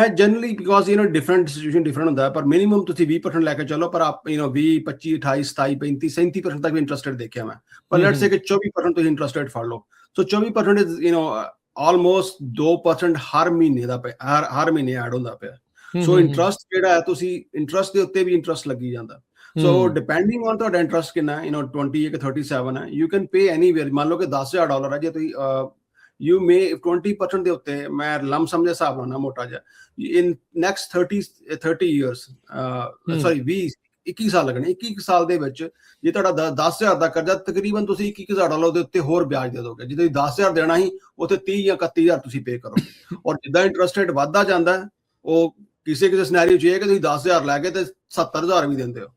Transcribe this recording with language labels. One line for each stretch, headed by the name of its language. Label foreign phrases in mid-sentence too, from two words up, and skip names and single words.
English: generally because different situation different
Punjabi: ਹੁੰਦਾ, ਪਰ ਮਿਨੀਮਮ ਤੁਸੀਂ 20% ਲੈ ਕੇ ਚੱਲੋ, ਪਰ ਆਪ 20 25 28 27 35 37% ਤੱਕ ਵੀ ਇੰਟਰਸਟਡ ਦੇਖਿਆ ਮੈਂ, ਪਰ
English: let's say
Punjabi: ਕਿ 24% ਤੁਸੀਂ ਇੰਟਰਸਟਡ ਫੜ ਲਓ,
English: so 24% is almost 2%
Punjabi: ਹਰ ਮਹੀਨੇ ਦਾ ਹਰ ਮਹੀਨੇ ਐਡ ਹੁੰਦਾ ਪਿਆ। ਸੋ ਇੰਟਰਸਟ ਜਿਹੜਾ ਹੈ, ਤੁਸੀਂ ਇੰਟਰਸਟ ਦੇ ਉੱਤੇ ਵੀ ਇੰਟਰਸਟ ਲੱਗੀ ਜਾਂਦਾ, ਸੋ
English: depending on
Punjabi: ਤੁਹਾਡਾ ਇੰਟਰਸਟ ਕਿੰਨਾ ਹੈ, 20 ਹੈ ਕਿ 37 ਹੈ,
English: you can pay anyway.
Punjabi: ਮੰਨ ਲਓ ਕਿ $10,000 ਹੈ, ਜੇ ਤੁਸੀਂ
English: you may
Punjabi: 20% ਦੇ ਉੱਤੇ, ਮੈਂ ਲਮਸਮ ਦੇ ਹਿਸਾਬ ਨਾਲ ਮੋਟਾ ਜਿਹਾ,
English: in next 30 years sorry 21
Punjabi: ਸਾਲ ਲੱਗਣੇ, 21 ਸਾਲ ਦੇ ਵਿੱਚ ਜੇ ਤੁਹਾਡਾ 10,000 ਦਾ ਕਰਜ਼ਾ, ਤਕਰੀਬਨ ਤੁਸੀਂ $21,000 ਦੇ ਉੱਤੇ ਹੋਰ ਵਿਆਜ ਦੇ ਦੋਗੇ। ਜੇ ਤੁਸੀਂ 10,000 ਦੇਣਾ ਸੀ, ਉੱਥੇ 30 ਜਾਂ 31,000 ਤੁਸੀਂ ਪੇ ਕਰੋਗੇ, ਔਰ ਜਿੱਦਾਂ
English: interest rate
Punjabi: ਵੱਧਦਾ ਜਾਂਦਾ, ਉਹ ਕਿਸੇ ਸਿਨੈਰੀਓ 'ਚ ਇਹ ਹੈ ਕਿ ਤੁਸੀਂ 10,000 ਲੈ ਕੇ ਤੇ 70,000 ਵੀ ਦਿੰਦੇ ਹੋ।